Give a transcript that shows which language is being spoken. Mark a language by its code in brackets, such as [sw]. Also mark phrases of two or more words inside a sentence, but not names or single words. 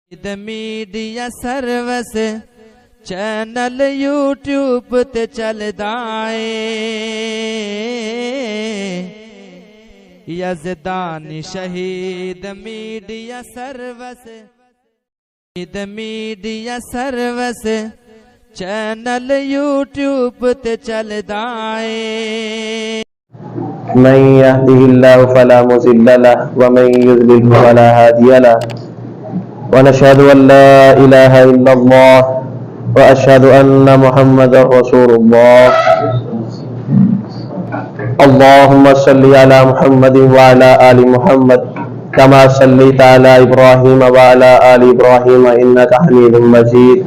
[en] media service channel [pa] یوٹیوب تے چلدا اے یزدانی شہید [en] media service channel [pa] یوٹیوب تے چلدا اے [ar] من يهده الله فلا مضل له ومن يضلل فلا هادي له ونشهد أن لا إله إلا الله وأشهد أن محمدا رسول الله. اللهم صل على محمد وعلى آل محمد كما صليت على إبراهيم وعلى آل إبراهيم إنك حميد مجيد.